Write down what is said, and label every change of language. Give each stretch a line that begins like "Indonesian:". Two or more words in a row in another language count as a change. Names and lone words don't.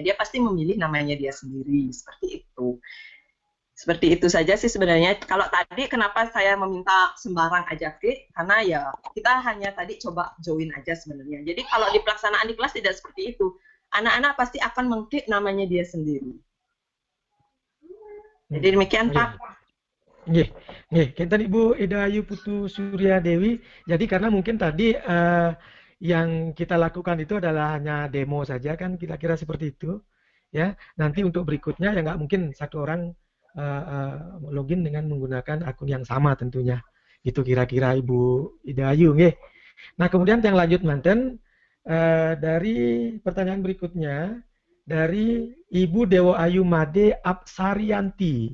Indonesian: Dia pasti memilih namanya dia sendiri, seperti itu. Seperti itu saja sih sebenarnya. Kalau tadi kenapa saya meminta sembarang aja klik, karena ya kita hanya tadi coba join aja sebenarnya. Jadi kalau di pelaksanaan di kelas tidak seperti itu. Anak-anak pasti akan mengklik namanya dia sendiri. Jadi demikian Pak.
Balinese: Nggih, nggih.
Indonesian: Kinten Ibu Ida Ayu Putu Surya Dewi. Jadi karena mungkin tadi yang kita lakukan itu adalah hanya demo saja kan, kira-kira seperti itu. Ya, nanti untuk berikutnya ya nggak mungkin satu orang login dengan menggunakan akun yang sama tentunya. Itu kira-kira Ibu Ida Ayu nggih. Nah, kemudian yang lanjut manten dari pertanyaan berikutnya dari Ibu Dewa Ayu Made Apsarianti.